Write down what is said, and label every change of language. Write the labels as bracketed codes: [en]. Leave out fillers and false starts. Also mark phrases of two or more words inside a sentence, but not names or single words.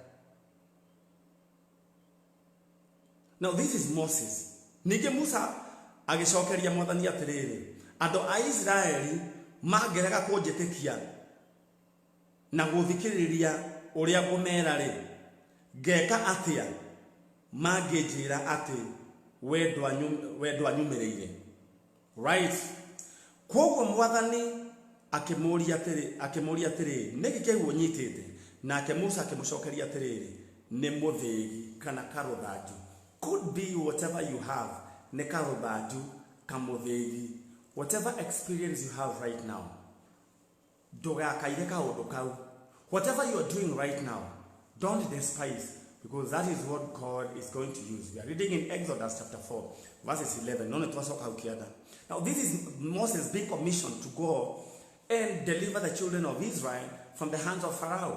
[en] Now this is Moses. [ki] Ningĩ Musa agĩcokeria Mwathani atĩrĩrĩ, andũ a Israeli magerega kũnjĩtĩkia na gũthikĩrĩria ũrĩa ngũmera rĩ, ngeka atĩa mangĩnjĩra atĩ we ndwanyumĩrĩire. [en] Right? [ki] Koguo Mwathani akĩmũria atĩrĩrĩ, nĩkĩ kĩu ũnyitĩte? Nake Musa akĩmũcokeria atĩrĩrĩ, nĩ mũthĩgi kana karũthanju. [en] Could be whatever you have, [ki] ne karũthanju, kamũthĩgi. [en] Whatever experience you have right now, [ki] ndũgakaire kaũndũ kau. [en] Whatever you are doing right now, don't despise, because that is what God is going to use. We are reading in Exodus chapter 4, verses 11. Now this is Moses being commissioned to go and deliver the children of Israel from the hands of Pharaoh.